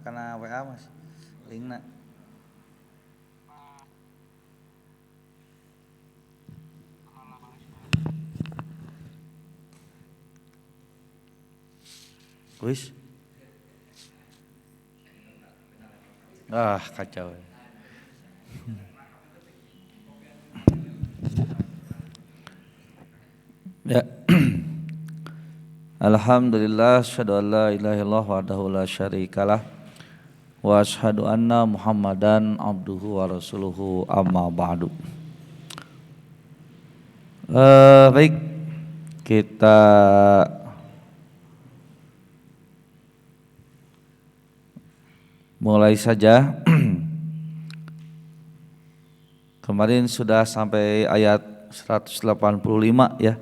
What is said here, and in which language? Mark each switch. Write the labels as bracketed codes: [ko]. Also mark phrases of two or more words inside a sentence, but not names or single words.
[id] kana WA Mas. Linkna. Wis. Kacau. Ya. Alhamdulillah, [ar] أشهد أن لا إله إلا الله وحده لا شريك له وأشهد أن محمدا عبده ورسوله أما بعد. [id] Baik, kita mulai saja. Kemarin sudah sampai ayat 185 ya.